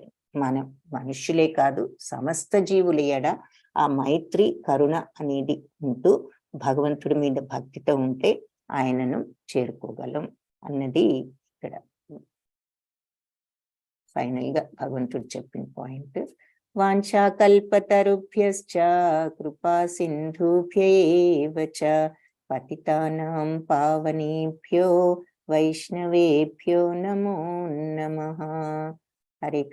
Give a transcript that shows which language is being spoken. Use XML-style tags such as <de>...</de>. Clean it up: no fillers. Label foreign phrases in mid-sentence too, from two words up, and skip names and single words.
<te>మనం మనుష్యులే కాదు, సమస్త జీవుల ఎడ ఆ మైత్రి కరుణ అనేది ఉంటూ భగవంతుడి మీద భక్తితో ఉంటే ఆయనను చేరుకోగలం అన్నది ఇక్కడ ఫైనల్ గా భగవంతుడు చెప్పిన పాయింట్.</te> <sa>వాంఛాకల్పతరుభ్యశ్చ కృపా సింధుభ్యేవ చ పతితానాం పావనేభ్యో వైష్ణవేభ్యో నమో నమః. హరే కృష్ణ.</sa>